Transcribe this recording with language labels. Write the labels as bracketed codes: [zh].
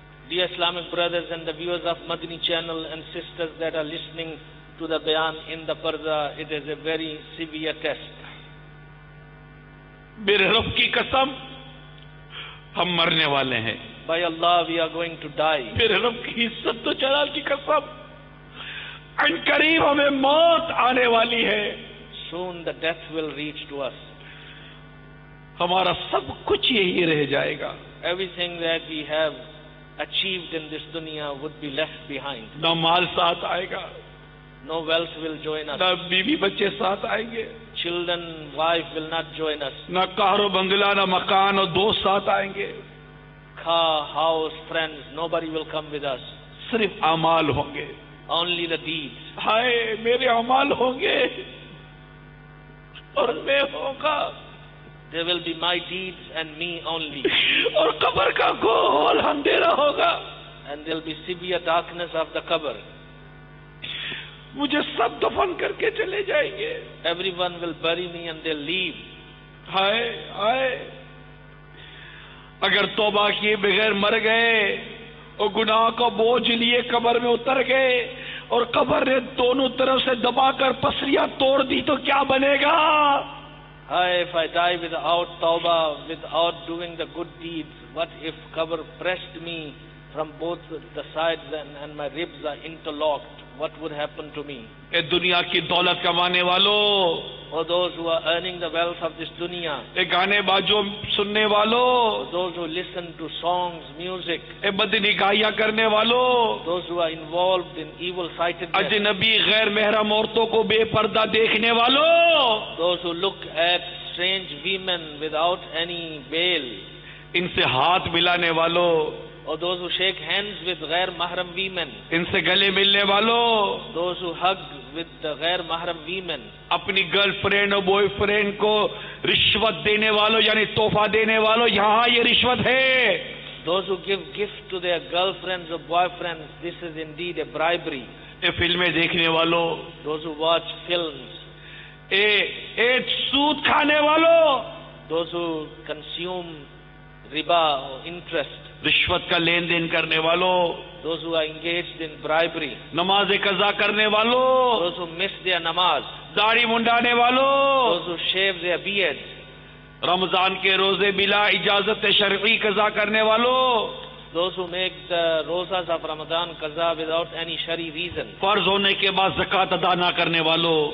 [en] Dear Islamic brothers and the viewers of Madani channel and sisters that are listening to the bayan in the parda, it is a very severe test. [hi] मेरे रब की कसम, हम मरने वाले हैं। [en] By Allah, we are going to die. [hi] मेरे रब की इज्जत तो जलाल की कसम, अनकरीब हमें मौत आने वाली है। [en] Soon the death will reach to us. [hi] हमारा सब कुछ यही रह जाएगा। [en] Everything that we have achieved in this dunya would be left behind. [hi] ना माल साथ आएगा, [en] No wealth will join us. [hi] ना बीवी बच्चे साथ आएंगे, [en] Children, wife will not join us. [hi] ना कारो बंगला, ना मकान और दोस्त साथ आएंगे। [en] Car, house, friends, nobody will come with us. [hi] सिर्फ अमाल होंगे। [en] Only the deeds. [hi] हाय मेरे अमाल होंगे और मैं होगा, [en] There will be my deeds and me only. [hi] और कब्र का गोल अंधेरा होगा। [en] And there will be severe darkness of the qabr. [hi] मुझे सब दफन करके चले जाएंगे। [en] Everyone will bury me and they'll leave. [hi] हाय हाय, अगर तौबा किए बगैर मर गए और गुनाह का बोझ लिए कब्र में उतर गए और कब्र ने दोनों तरफ से दबाकर पसलियां तोड़ दी तो क्या बनेगा? [en] Hi, if I die without tawbah, without doing the good deeds, what if qabr pressed me from both the sides and my ribs are interlocked? What would happen to me? [hi] ए दुनिया की दौलत कमाने वालों, [en] Or those who are earning the wealth of this dunya, [hi] ए गाने बाजों सुनने वालों, [en] or those who listen to songs, music, [hi] ए बदनिगाहियां करने वालों, [en] those who are involved in evil-sightedness, [hi] अजनबी गैर महरम औरतों को बेपर्दा देखने वालों, [en] those who look at strange women without any veil, [hi] इनसे हाथ मिलाने वालों, [en] or those who shake hands with ghair mahram women, [hi] इनसे गले मिलने वालों, [en] those who hug with the ghair mahram women, [hi] अपनी गर्लफ्रेंड और बॉयफ्रेंड को रिश्वत देने वालों यानी तोहफा देने वालों, यहाँ ये रिश्वत है। [en] those who give gift to their girlfriends or boyfriends, this is indeed a bribery. [hi] ये फिल्में देखने वालों, [en] Those who watch films, [hi] ए सूद खाने वालों, [en] those who consume riba or interest, [hi] रिश्वत का लेन देन करने वालों, [en] those who are engaged in bribery, [hi] नमाज कज़ा करने वालों, [en] those who miss their namaz, [hi] दाढ़ी मुंडाने वालों, [en] those who shave their beards, [hi] Ramzan के रोजे बिला इजाजत शरई कज़ा करने वालों, [en] those who make the rosas of Ramadan qaza without any shari reason, [hi] फर्ज होने के बाद ज़कात अदा ना करने वालों,